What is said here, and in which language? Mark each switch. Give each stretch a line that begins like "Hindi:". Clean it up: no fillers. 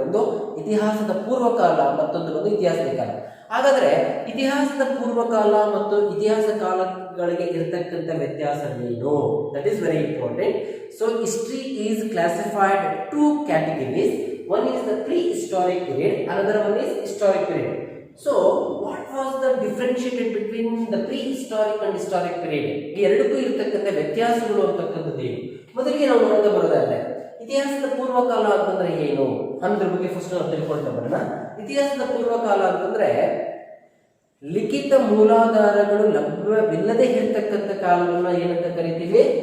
Kannada: ಒಂದು ಇತಿಹಾಸದ ಪೂರ್ವಕಾಲ, ಮತ್ತೊಂದು ಒಂದು ಇತಿಹಾಸದ ಕಾಲ. ಹಾಗಾದ್ರೆ ಇತಿಹಾಸದ ಪೂರ್ವಕಾಲ ಮತ್ತು ಇತಿಹಾಸ ಕಾಲಗಳಿಗೆ ಇರತಕ್ಕಂಥ ವ್ಯತ್ಯಾಸವೇನು?
English: That is very important. So history is classified to categories. One is the prehistoric period, another one is historic period. So what was the differentiated between the prehistoric and historic period?
Kannada: ಈ ಎರಡಕ್ಕೂ ಇರತಕ್ಕಂಥ ವ್ಯತ್ಯಾಸಗಳು ಅಂತಕ್ಕಂಥದ್ದು ಏನು? ಮೊದಲಿಗೆ ನಾವು ನೋಡ್ತಾ ಬರೋದಾದ್ರೆ ಇತಿಹಾಸದ ಪೂರ್ವಕಾಲ ಅಂತಂದ್ರೆ ಏನು ಅನ್ನೋದ್ರ ಬಗ್ಗೆ ಫಸ್ಟ್ ನಾವು ತಿಳ್ಕೊಳ್ತಾ ಬರೋಣ. ಇತಿಹಾಸದ ಪೂರ್ವಕಾಲ ಅಂತಂದ್ರೆ ಲಿಖಿತ ಮೂಲಾಧಾರಗಳು ಲಭ್ಯವಿಲ್ಲದೆ ಇರತಕ್ಕಂಥ ಕಾಲವನ್ನ ಏನಂತ ಕರಿತೀವಿ?